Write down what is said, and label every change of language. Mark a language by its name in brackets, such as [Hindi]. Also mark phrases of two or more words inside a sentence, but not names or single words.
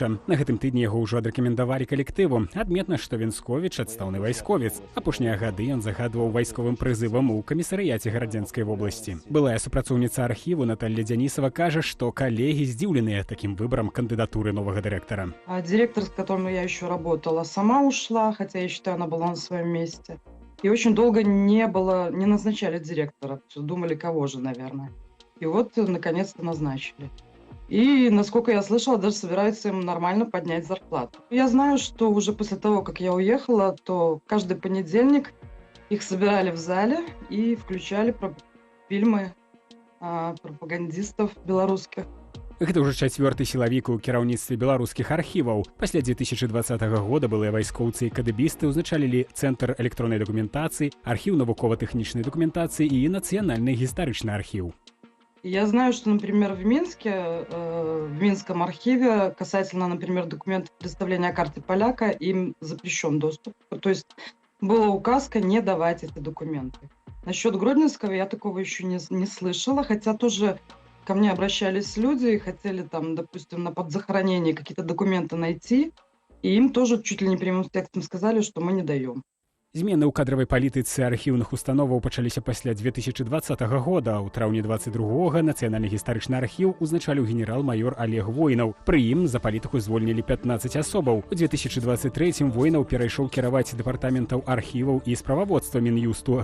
[Belarusian] На гэтым тыдні яго ўжо адрэкамендавалі калектыву. Адметна, што Венсковіч адстаўны вайсковец. Апошнія гады ён загадваў вайсковым прызывам у камісарыяце Гарадзенскай вобласці. Былая супрацоўніца архіву Наталья Дзянісава кажа, што калегі здзіўленыя такім выбарам кандыдатуры новага дырэктара. [Russian] Директор, с которым я еще работала, сама ушла, хотя я считаю, она была на своем месте. И очень долго не назначали директора. Думали, кого же, наверное. И вот, наконец-то, назначили. И, насколько я слышала, даже собираются им нормально поднять зарплату. Я знаю, что уже после того, как я уехала, то каждый понедельник их собирали в зале и включали фильмы пропагандистов белорусских. [Belarusian] Гэта ўжо 4-ты сілавік у кіраўніцтве беларускіх архіваў. Пасля 2020 года былыя вайскоўцы і кадыбісты ўзначалілі Цэнтр электроннай дакументацыі, архіў навукова-тэхнічнай дакументацыі і нацыянальны гістарычны архіў. [Russian] Я знаю, что, например, в Минске, в Минском архиве, касательно, например, документов представления карты поляка, им запрещен доступ. То есть была указка не давать эти документы. Насчет Гродненского я такого еще не слышала, хотя тоже ко мне обращались люди и хотели там, допустим, на подзахоронение какие-то документы найти, и им тоже чуть ли не прямым текстом сказали, что мы не даем. [Belarusian] Змены ў кадравай палітыцы архіўных установаў пачаліся пасля 2020 года. У траўні 22-го нацыянальны гістарычны архіў узначаліў генерал-майор Олег Войнаў. Пры ім за палітыку звольнілі 15 асобаў. У 2023-м Войнаў перайшоў кіраваць дэпартаментаў архіваў і справаводства Мін'юсту.